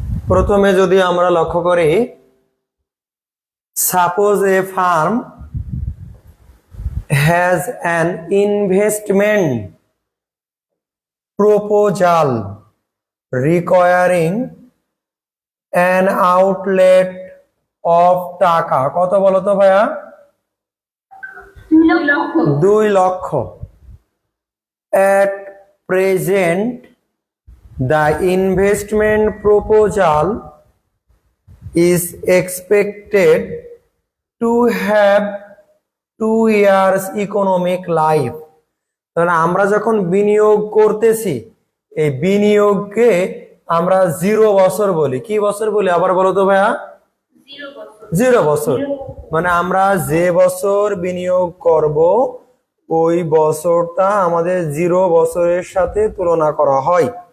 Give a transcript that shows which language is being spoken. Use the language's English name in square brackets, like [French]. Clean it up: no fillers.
[Bangla] প্রথমে যদি আমরা লক্ষ্য করি, [English] suppose a firm has an investment proposal requiring an outlet of [Bangla] টাকা কত বলো তো ভাইয়া? 2 লক্ষ। 2 লক্ষ। [English] At present the investment proposal is expected to have 2 years economic life। [Bangla] তাহলে আমরা যখন বিনিয়োগ করতেছি, এই বিনিয়োগকে আমরা 0 বছর বলি। কি বছর বলি আবার বলো তো ভাইয়া? 0 বছর। 0 বছর। মানে আমরা যে বছর বিনিয়োগ করব ওই বছরটা আমাদের 0 বছরের সাথে তুলনা করা হয়।